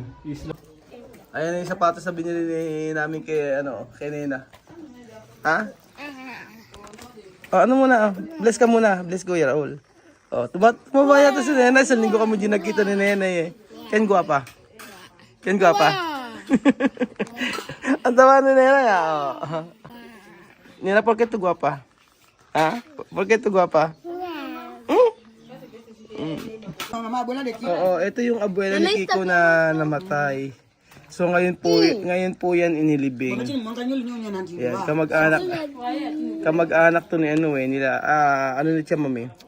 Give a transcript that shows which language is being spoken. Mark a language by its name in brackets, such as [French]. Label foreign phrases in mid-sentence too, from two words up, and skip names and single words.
[Filipino] Ayan yung sapatos na binili namin kay Nena. Ha? Ano muna? Bless ka muna. Bless Kuya Raul. Tumabaya to si Nena. Isang linggo kami din nagkita ni Nena eh. Ken guwapa? Ken guwapa? Ang tawa ni Nena ya. [Spanish] Nena, por qué tu guapa? Ha? Por qué tu guapa? [Filipino] Oo, ito yung abuela ni Kiko na namatay. So ngayon po yan inilibing. Yan, kamag-anak to ni nila, ni Chamame.